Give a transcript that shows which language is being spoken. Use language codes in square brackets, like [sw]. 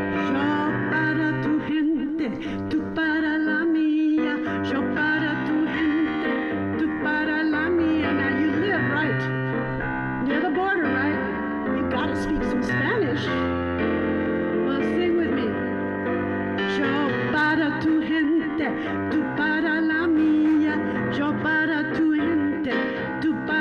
[es] Yo para tu gente, tú para la mía. Yo para tu gente, tú para la mía. [en] Now you live right near the border, right? You gotta speak some Spanish. Well, sing with me. [es] Yo para tu gente, tú para la mía. Yo para tu gente, tú